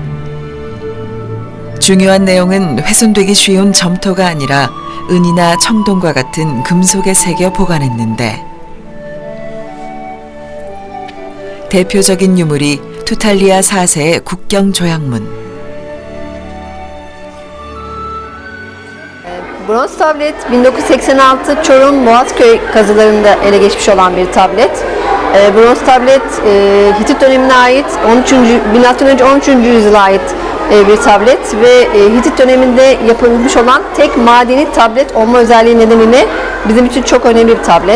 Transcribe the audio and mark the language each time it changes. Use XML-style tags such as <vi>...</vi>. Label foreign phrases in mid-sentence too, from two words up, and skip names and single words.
<ko>중요한 내용은 훼손되기 쉬운 점토가 아니라 은이나 청동과 같은 금속에 새겨 보관했는데, 대표적인 유물이 투탈리아 4세의 국경 조약문.</ko> <tr>Bronz tablet 1986 Çorum Boğazköy kazılarında ele geçmiş olan bir tablet. Bronz tablet Hitit dönemine ait 13. Milattan önce 13. yüzyıla ait bir tablet ve Hitit döneminde yapılmış olan tek madeni tablet olma özelliği nedeniyle bizim için çok önemli bir tablet.</tr>